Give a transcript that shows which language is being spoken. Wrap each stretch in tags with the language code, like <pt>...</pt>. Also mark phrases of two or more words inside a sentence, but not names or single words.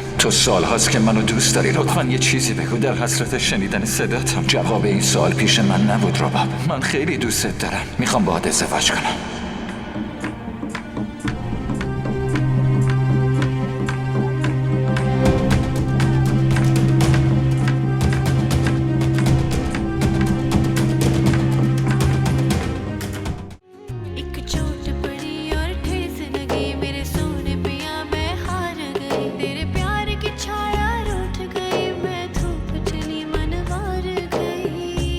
<fa>تو سال هاست که منو دوست داری رباب. لطفاً یه چیزی بگو. در حسرت شنیدن صداتم. جواب این سوال پیش من نبود رباب. من خیلی دوست دارم. میخوام باهات ازدواج کنم.</fa> <hi>एक चोट पड़ी और ठेस लगी मेरे सोने पिया मैं हार गई तेरे प्यार की छाया रूठ गई मैं धूप चली मनवार गई</hi>